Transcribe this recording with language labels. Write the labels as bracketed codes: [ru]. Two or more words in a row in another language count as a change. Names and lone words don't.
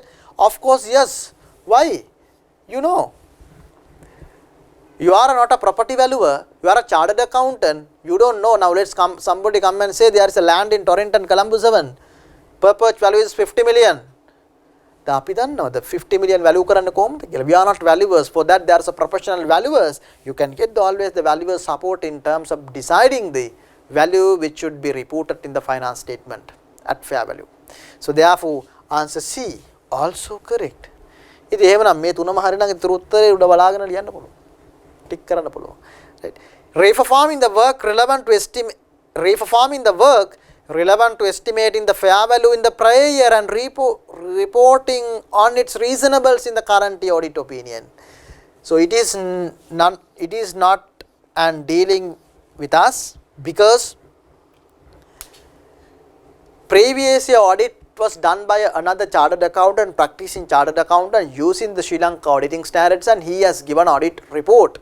[en] Of course, yes. Why? You know, you are not a property valuer, you are a chartered accountant, you don't know. Now somebody come and say there is a land in Torrington, Colombo 7, purchase value is 50 million. The 50 million value [si] කරන්න කොහොමද කියලා. [en] We are not valuers. For that there are professional valuers. You can get always the valuer support in terms of deciding the value which should be reported in the finance statement at fair value. So therefore answer C also correct. [si] ඉතින් එහෙමනම් මේ තුනම හරිනම් ඉතුරු උත්තරේ උඩ බලාගෙන ලියන්න පුළුවන්. ටික් කරන්න පුළුවන්. [en] Right. Reperforming the work relevant to estimating the fair value in the prior year and reporting on its reasonables in the current year audit opinion. So it is not and dealing with us because previous year audit was done by another chartered accountant practicing chartered accountant using the Sri Lanka auditing standards, and he has given audit report.